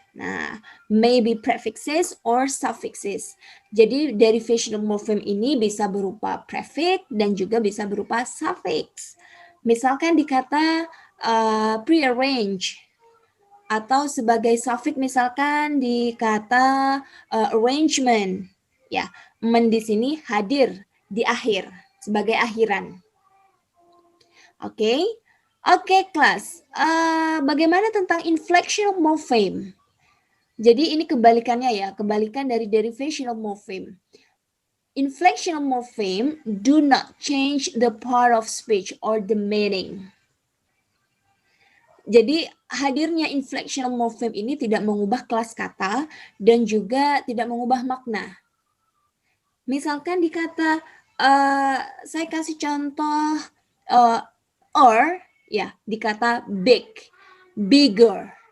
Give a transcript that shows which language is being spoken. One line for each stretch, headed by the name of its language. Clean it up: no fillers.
English: Nah, maybe prefixes or suffixes.
Indonesian: Jadi derivational morpheme ini bisa berupa prefix dan juga bisa berupa suffix. Misalkan di kata prearrange atau sebagai suffix misalkan di kata arrangement. Ya, men di sini hadir di akhir, sebagai akhiran. Oke, oke kelas. Bagaimana tentang inflectional morpheme? Jadi ini kebalikannya ya, kebalikan dari derivational morpheme.
English: Inflectional morpheme do not change the part of speech or the meaning.
Indonesian: Jadi hadirnya inflectional morpheme ini tidak mengubah kelas kata dan juga tidak mengubah makna. Misalkan di kata, saya kasih contoh or, ya, di kata big, bigger.